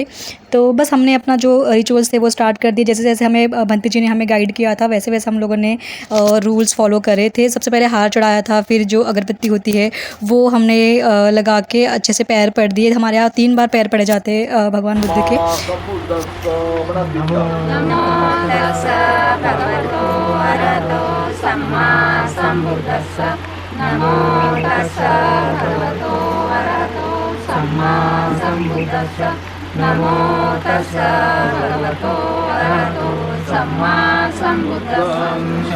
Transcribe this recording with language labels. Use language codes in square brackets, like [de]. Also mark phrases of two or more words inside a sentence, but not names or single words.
[hi] तो बस हमने अपना जो रिचुअल्स थे वो स्टार्ट कर दिए। जैसे जैसे हमें बंती जी ने हमें गाइड किया था, वैसे वैसे हम लोगों ने [en] rules follow [hi] करे थे। सबसे पहले हार चढ़ाया था, फिर जो अगरबत्ती होती है वो हमने लगा के अच्छे से पैर पड़ दिए। हमारे यहाँ 3 बार पैर पड़े जाते हैं भगवान बुद्ध के। [pi] नमो तस्स भगवतो अरहतो सम्मा सम्बुद्दस्स। नमो तस्स भगवतो अरहतो सम्मा सम्बुद्दस्स। नमो तस्स भगवतो अरहतो सम्मा सम्बुद्दस्स।